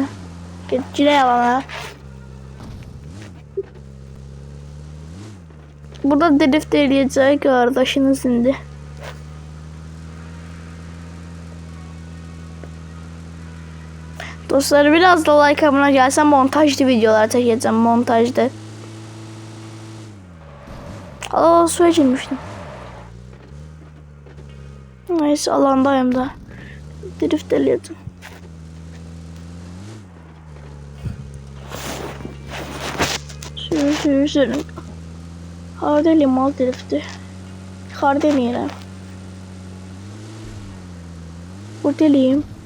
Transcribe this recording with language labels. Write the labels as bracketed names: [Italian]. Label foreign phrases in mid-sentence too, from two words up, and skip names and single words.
[Azerbaijani] Girək alana. Burada drift eləyəcək qardaşınız indi. [Turkish] Dostlar, biraz da like abone gelsen montajlı videolar çekeceğim, montajlı. Aa, suya girmiştim. Neyse, alandayım da. Drift eliyordum. Sürün. [Azerbaijani] Harda eliyim al drifti. Harda eliyim. Burada eliyim.